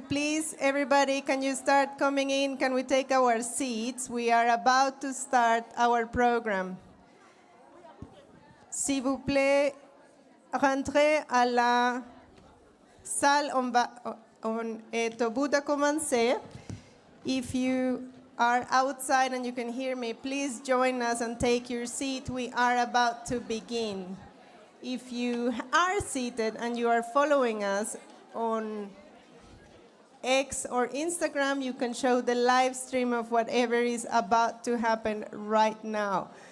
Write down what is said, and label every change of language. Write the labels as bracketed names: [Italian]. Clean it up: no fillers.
[English] Please, everybody, can you start coming in? Can we take our seats? We are about to start our program. [French] S'il vous plaît, rentrez à la salle. On est au bout de commencer. [English] If you are outside and you can hear me, please join us and take your seat. We are about to begin. If you are seated and you are following us on X or Instagram, you can show the live stream of whatever is about to happen right now.